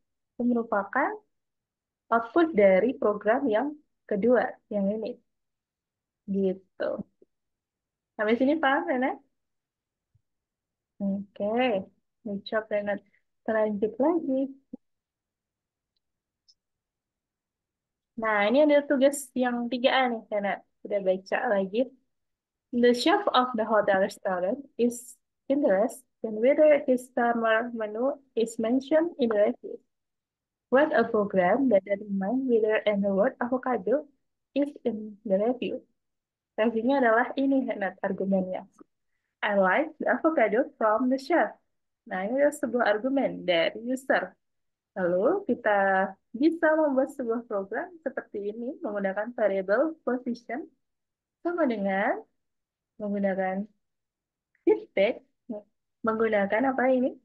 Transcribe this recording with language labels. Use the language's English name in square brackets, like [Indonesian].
[Indonesian] Itu merupakan output dari program yang kedua, yang ini. Gitu. Sampai sini paham, Rena? Oke. [English] Good job, Rena. [Indonesian] Terlanjut lagi. Nah, ini ada tugas yang 3A nih, Rena. Sudah baca lagi. [English] The chef of the hotel restaurant is interested in whether his summer menu is mentioned in the review. What a program that determines whether and the word avocado is in the review. [Indonesian] Reviewnya adalah ini, Rena, argumennya. [English] I like the avocado from the chef. [Indonesian] Nah, ini adalah sebuah argumen dari user. Lalu kita bisa membuat sebuah program seperti ini menggunakan variable position sama dengan menggunakan feedback, menggunakan apa ini?